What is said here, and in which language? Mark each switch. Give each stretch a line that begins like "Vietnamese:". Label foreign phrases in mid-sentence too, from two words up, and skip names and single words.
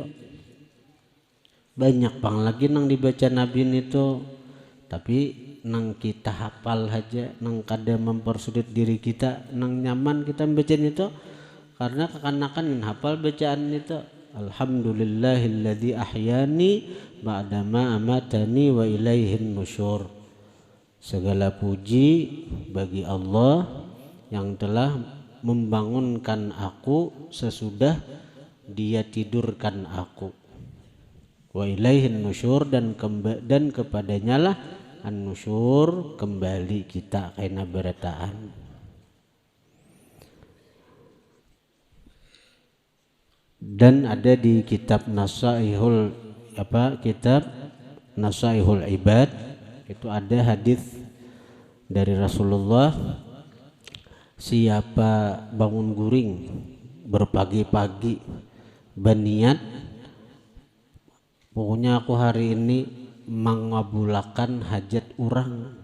Banjar: Banyak pang lagi nang dibaca Nabi itu, tapi nang kita hafal aja, nang kada mempersulit diri kita, nang nyaman kita membaca itu, karena kekanakan hafal bacaan itu.
Arabic: الحمد لله الذي أحيانا بعد ما أماتنا وإليه النشور.
Indonesian: Segala puji bagi Allah yang telah membangunkan aku sesudah Dia tidurkan aku.
Arabic: وإليه النشور,
Indonesian: dan kepadanya lah an-nusyur, kembali kita kaina berataan. Dan ada di kitab Nasaihul Ibad itu ada hadis dari Rasulullah, siapa bangun guring berpagi-pagi berniat, pokoknya aku hari ini mengabulkan hajat orang.